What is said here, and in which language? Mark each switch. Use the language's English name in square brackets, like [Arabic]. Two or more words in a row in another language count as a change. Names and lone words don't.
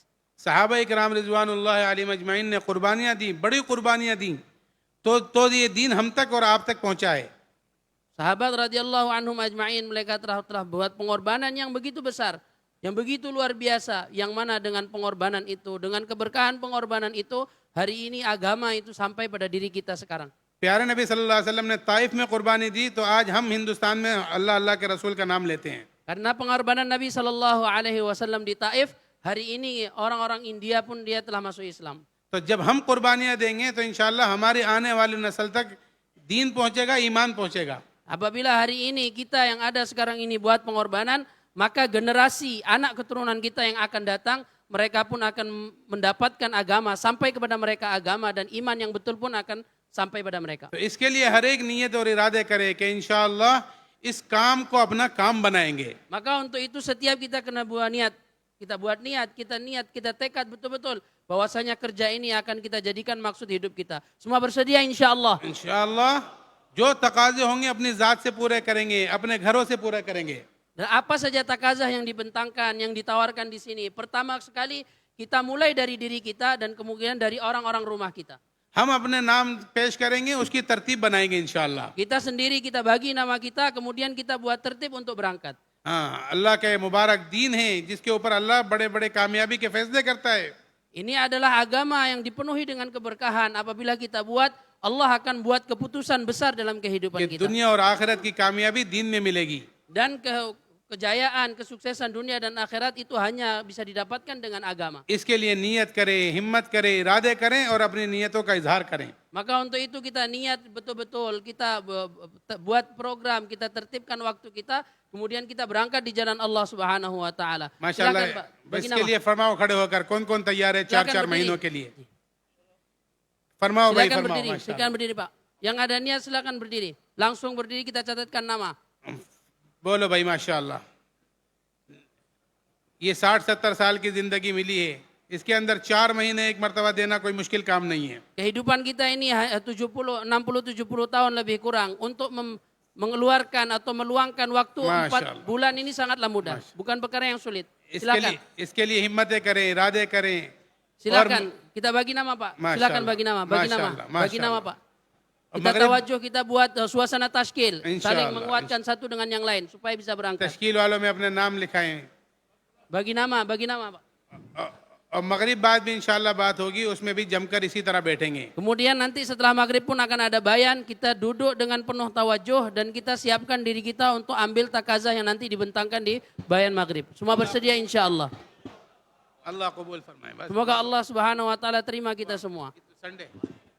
[Hindi] सहाबा इकराम [Arabic] رضوان الله عليهم أجمعين [Hindi] ने कुर्बानियाँ दी, बड़ी कुर्बानियाँ दी, तो ये दीन हम तक और आप तक पहुँचाए. [Malay] Sahabat [Arabic] رضي الله عنهم أجمعين, [Malay] mereka telah buat pengorbanan yang begitu besar, yang begitu luar biasa, yang mana dengan pengorbanan itu, dengan keberkahan pengorbanan itu, hari ini agama itu sampai pada diri kita sekarang. [Hindi] प्यारे नबी [Arabic] صلى الله عليه وسلم [Hindi] ने ताइफ में कुर्बानी दी तो आज हम हिंदुस्तान में अल्लाह अल्लाह के रसूल का नाम लेते हैं. [Malay] Karena pengorbanan Nabi [Arabic] صلى الله عليه وسلم [Malay] di Taif, hari ini orang-orang India pun dia telah masuk Islam. [Hindi] तो जब हम कुर्बानियाँ देंगे तो [Arabic] إن شاء الله [Hindi] हमारी आने वाली नस्ल तक दीन पहुँचेगा, ईमान पहुँचेगा. [Malay] Apabila hari ini kita yang ada sekarang ini buat pengorbanan, maka generasi anak keturunan kita yang akan datang, mereka pun akan mendapatkan agama, sampai kepada mereka agama dan iman yang betul pun akan sampai pada mereka. [Hindi] तो इसके लिए हर एक नियत और इरादे करे कि [Arabic] إن شاء الله [Hindi] इस काम को अपना काम बनाएंगे. [Malay] Maka untuk itu setiap kita kena buat niat. Kita buat niat, kita tekad betul-betul bahwasanya kerja ini akan kita jadikan maksud hidup kita. Semua bersedia [Arabic] إن شاء الله. إن شاء الله [Hindi] जो तकाजे होंगे अपनी ज़ात से पूरे करेंगे, अपने घरों से पूरे करेंगे. [Malay] Dan apa saja takazah yang dibentangkan, yang ditawarkan di sini. Pertama sekali kita mulai dari diri kita dan kemudian dari orang-orang rumah kita. [Hindi] हम अपने नाम पेश करेंगे, उसकी तरतीब बनाएंगे [Arabic] إن شاء الله. [Malay] Kita sendiri kita bagi nama kita, kemudian kita buat tertib untuk berangkat. [Hindi] हाँ, अल्लाह के मुबारक दीन है जिसके ऊपर अल्लाह बड़े बड़े कामयाबी के फैसले करता है. [Malay] Ini adalah agama yang dipenuhi dengan keberkahan. Apabila kita buat, Allah akan buat keputusan besar dalam kehidupan [Hindi] कि [Malay] kita. [Hindi] दुनिया और आखिरत की कामयाबी दीन में मिलेगी. [Malay] Dan kejayaan, kesuksesan dunia dan akhirat itu hanya bisa didapatkan dengan agama. [Hindi] इसके लिए नियत करें, हिम्मत करें, इरादे करें और अपनी नियतों का इजहार करें. [Malay] Maka untuk itu kita niat betul-betul, kita buat program, kita tertibkan waktu kita, kemudian kita berangkat di jalan Allah [Arabic] سبحانه وتعالى. ما شاء الله. [Malay] Silakan, Pak. [Hindi] बस [Malay] Bagi [Hindi] इसके [Malay] nama. [Hindi] लिए फरमाओ खड़े होकर कौन कौन तैयार है 4-4 [Malay] बर्दीरी. [Hindi] महीनों के लिए. फरमाओ भाई, [Malay] Silakan [Hindi] फरमाओ. [Malay] berdiri, [Arabic] ما شاء الله. [Malay] silakan berdiri Pak. Yang ada niat silakan berdiri. Langsung berdiri, kita catatkan nama. [Hindi] बोलो भाई [Arabic] ما شاء الله. [Hindi] ये 60-70 साल की जिंदगी मिली है, इसके अंदर 4 महीने एक मरतबा देना कोई मुश्किल काम नहीं है। [Malay] Kehidupan kita ini 70, 60, 70 tahun lebih kurang. Untuk mengeluarkan atau meluangkan waktu [Arabic] ما شاء [Malay] 4 bulan ini sangatlah mudah. Bukan perkara yang sulit. [Hindi] इसके लिए हिम्मतें करें, इरादे करें। [Malay] Silakan, kita bagi nama Pak. [Arabic] ما شاء [Malay] Silakan [Arabic] الله. [Malay] bagi nama, bagi [Arabic] ما شاء [Malay] nama, [Arabic] الله ما شاء [Malay] bagi nama [Arabic] الله. [Malay] Pak. Kita tawajuh, kita buat suasana tashkil, [Arabic] إن شاء [Malay] saling [Arabic] الله, [Malay] menguatkan satu dengan yang lain supaya bisa berangkat. [Hindi] तश्कील वालों में अपने नाम लिखाएं। [Malay] Bagi nama Pak. [Hindi] और मगरिब बाद भी [Arabic] إن شاء الله [Hindi] बात होगी, उसमें भी जमकर इसी तरह बैठेंगे। [Malay] Kemudian nanti setelah maghrib pun akan ada bayan, kita duduk dengan penuh tawajuh dan kita siapkan diri kita untuk ambil takazah yang nanti dibentangkan di bayan maghrib. Semua bersedia [Arabic] إن شاء الله. [Hindi] अल्लाह कबूल फरमाए। बस [Malay] Semoga Allah [Arabic] سبحانه وتعالى [Malay] terima kita semua. [English] Sunday